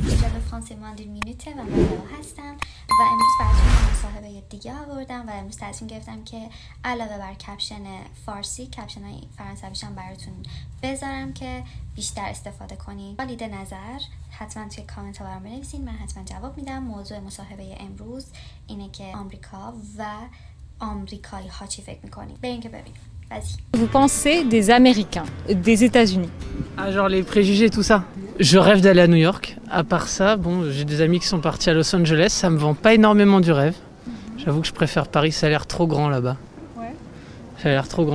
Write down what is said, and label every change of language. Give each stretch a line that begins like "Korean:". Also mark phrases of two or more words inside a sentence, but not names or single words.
Persian: اینجا به فرانسه ماندل مینوته و من لئو هستم و امروز براتون مصاحبه دیگه آوردم و امروز تصمیم گرفتم که علاوه بر کپشن فارسی کپشن های فرانسویش هم براتون بذارم که بیشتر استفاده کنید. با لید نظر حتما توی کامنت ها برام بنویسین، من حتما جواب میدم. موضوع مصاحبه امروز اینه که آمریکا و آمریکایی ها چی فکر میکنید. بریم که ببینیم.
French: Vous pensez des Américains, des États-Unis? Ah, genre les préjugés, tout ça. Je rêve d'aller à New York. À part ça, bon, j'ai des amis qui sont partis à Los Angeles. Ça me vend pas énormément du rêve. J'avoue que je préfère Paris. Ça a l'air trop grand là-bas. Ouais. Ça a l'air trop grand.